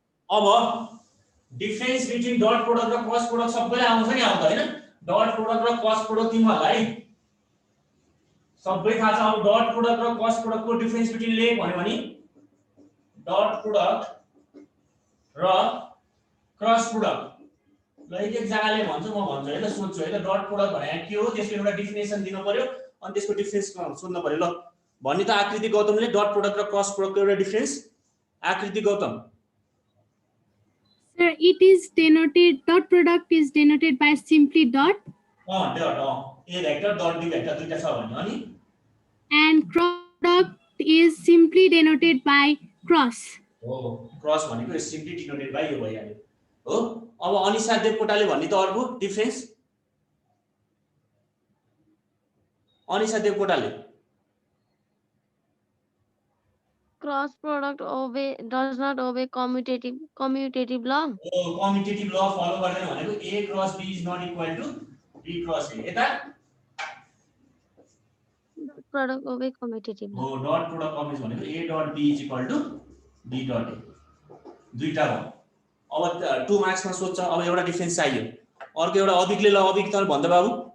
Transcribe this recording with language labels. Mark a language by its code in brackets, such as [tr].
[ne] अब difference between dot product र cross product सबैलाई आउँछ नि आउँछ हैन डट प्रोडक्ट र क्रस प्रोडक्ट तिमीहरुलाई सबै थाहा छ अब डट प्रोडक्ट र क्रस प्रोडक्ट को डिफरेन्स बिट्विन ले भन्यो भने डट प्रोडक्ट र क्रस प्रोडक्ट ल एक एक जग्गाले भन्छ म भन्छु है त सोध्छु है त डट प्रोडक्ट भने के हो त्यसको एउटा डेफिनेसन दिन पर्यो अनि त्यसको डिफरेन्स सोध्न पर्यो ल भन्ने त आकृति गौतमले डट प्रोडक्ट र क्रस प्रोडक्टको एउटा डिफरेन्स आकृति Gautam [en] Sir, it is denoted, dot product is denoted by simply dot. [ne] Dot a vector dot b vector दुईटा छ भन्ने अनि [en] And cross product is simply denoted by cross. [ne] हो क्रस भनेको सिम्पली डिनोटेड बाइ यो भइहाल्यो हो अब अनिशा देवकोटाले भन्ने त अर्को difference Anisha देवकोटाले [en] Cross product does not obey commutative law. [ne] कम्युटेटिभ ल फलो गर्दैन भनेको a cross b [en] is not equal to [ne] b cross a यता [en] Product obey commutative law. [ne] हो डट प्रोडक्ट अफ भनेको a dot b [en] is equal to [ne] b dot a दुईटा भयो अब 2 मार्क्समा सोध्छ अब एउटा डिफरेन्स चाहियो अर्को एउटा अबिकले ल अबिक त भन्दा बाबु